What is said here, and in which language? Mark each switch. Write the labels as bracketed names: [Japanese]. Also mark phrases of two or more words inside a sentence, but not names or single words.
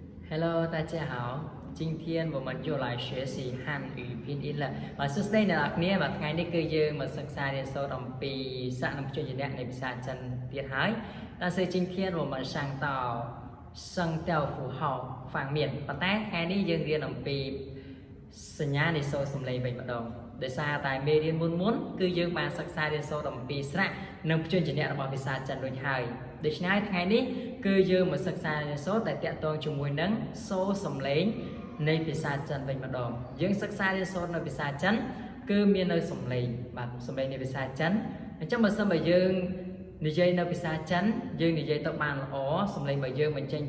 [Chinese] Hello，大家好。今天我们又来学习汉语拼音了。 [Khmer] សួស្តីអ្នកនរគ្នាបាទថ្ងៃនេះគឺយើងមកសិក្សារៀនសូត្រអំពីសារនឹងជួយជំនះនៃភាសាចិនទៀតហើយ [Chinese] 但是今天我们上到声调符号方面 [Khmer] ប៉ុន្តែថ្ងៃនេះយើងរៀនអំពីសញ្ញានៃសូរសំឡេងវិញម្ដងដោយសារតែមេរៀនមុនគឺយើងបានសិក្សារៀនសូត្រអំពីស្រៈនិងព្យញ្ជនៈរបស់ភាសាចិនរួចហើយដូច្នេះថ្ងៃនេះ គឺយើងមកសិក្សារៀនសូត្រតែតាក់ទងជាមួយនឹងសូរសំឡេងនៃភាសាចិនវិញម្ដងយើងសិក្សារៀនសូត្រនៅភាសាចិនគឺមាននៅសំឡេងបាទសំឡេងនៃភាសាចិនអញ្ចឹងបើសិនបើយើងនិយាយនៅភាសាចិនយើងនិយាយទៅបានល្អសំឡេងរបស់យើងបញ្ចេញ